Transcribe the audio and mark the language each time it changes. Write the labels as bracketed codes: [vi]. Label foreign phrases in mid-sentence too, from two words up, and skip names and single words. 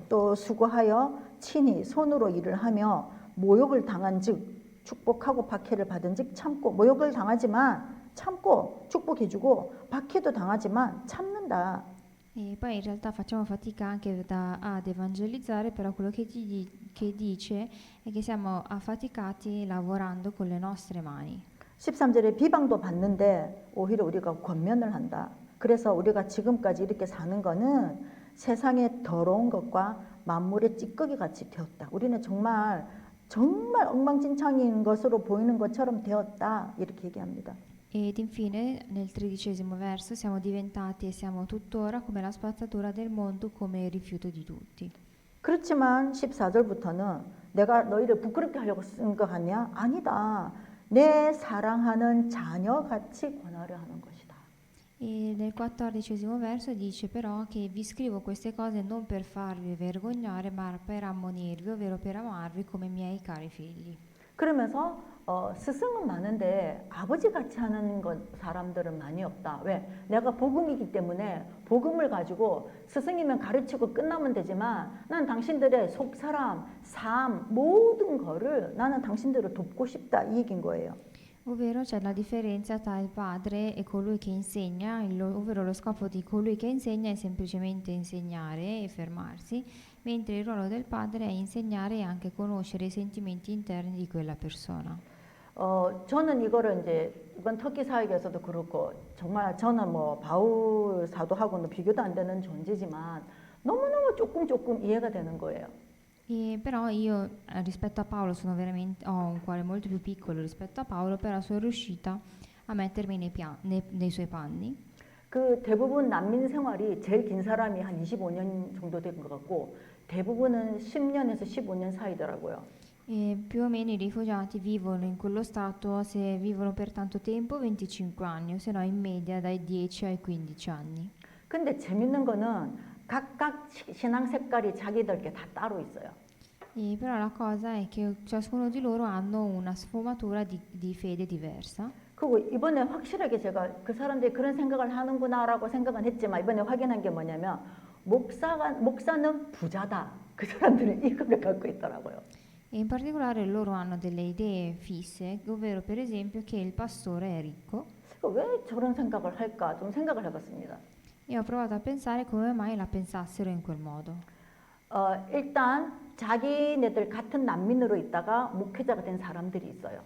[ko] 또 수고하여 친히 손으로 일을 하며 모욕을 당한 즉 축복하고 박해를 받은 즉 참고 모욕을 당하지만 참고 축복해주고 박해도 당하지만 참는다. [it] E poi in realtà facciamo fatica anche ad evangelizzare, però quello che dice è che siamo affaticati lavorando con le nostre mani. [ko] 13절에 비방도 받는데 오히려 우리가 권면을 한다. 그래서 우리가 지금까지 이렇게 사는 거는 세상의 더러운 것과 만물의 찌꺼기 같이 되었다. 우리는 정말 엉망진창인 것으로 보이는 것처럼 되었다. 이렇게 얘기합니다. [it] Ed infine, nel 13° verso, siamo diventati e siamo tuttora come la spazzatura del mondo, come il rifiuto di tutti. [ko] 그렇지만 14절부터는 내가 너희를 부끄럽게 하려고 쓴 것 같냐? 아니다. 내 사랑하는 자녀같이 권하려 하는 것이다. [it] E nel 14° verso dice però che vi scrivo queste cose non per farvi vergognare, ma per ammonirvi, ovvero per amarvi come miei cari figli. [ko] 그러면서 스승은 많은데 아버지 같이 하는 사람들은 많이 없다. 왜? 내가 복음이기 때문에 복음을 가지고 스승이면 가르치고 끝나면 되지만 나는 당신들의 속사람, 삶, 모든 거를 나는 당신들을 돕고 싶다. 이 얘기인 거예요. [it] Ovvero c'è la differenza tra il padre e colui che insegna, ovvero lo scopo di colui che insegna è semplicemente insegnare e fermarsi, mentre il ruolo del padre è insegnare e anche conoscere i sentimenti interni di quella persona. [ko] 저는 이거를 이제 이번 터키 사역에서도 그렇고 정말 저는 뭐 바울 사도하고는 비교도 안 되는 존재지만 너무너무 조금 이해가 되는 거예요. [it] E però io rispetto a Paolo ho un cuore molto più piccolo rispetto a Paolo, però sono riuscita a mettermi nei suoi panni. [ko] 그 대부분 난민 생활이 제일 긴 사람이 한 25년 정도 된 것 같고 대부분은 10년에서 15년 사이더라고요. [it] E più o meno i rifugiati vivono in quello stato, se vivono per tanto tempo, 25 anni, o se no in media dai 10 ai 15 anni. [ko] 근데 재밌는 거는 각각 신앙 색깔이 자기들께 다 따로 있어요. [it] E però la cosa è che ciascuno di loro hanno una sfumatura di fede diversa. [ko] 그리고 이번에 확실하게 제가 그 사람들이 그런 생각을 하는구나라고 생각은 했지만 이번에 확인한 게 뭐냐면 목사는 부자다. 그 사람들은 이거를 갖고 있더라고요. [it] E in particolare loro hanno delle idee fisse, ovvero per esempio che il pastore è ricco. [ko] 왜 저런 생각을 할까? 좀 생각을 해봤습니다. [it] E ho provato a pensare come mai la pensassero in quel modo. [ko] 일단 자기네들 같은 난민으로 있다가 목회자가 된 사람들이 있어요.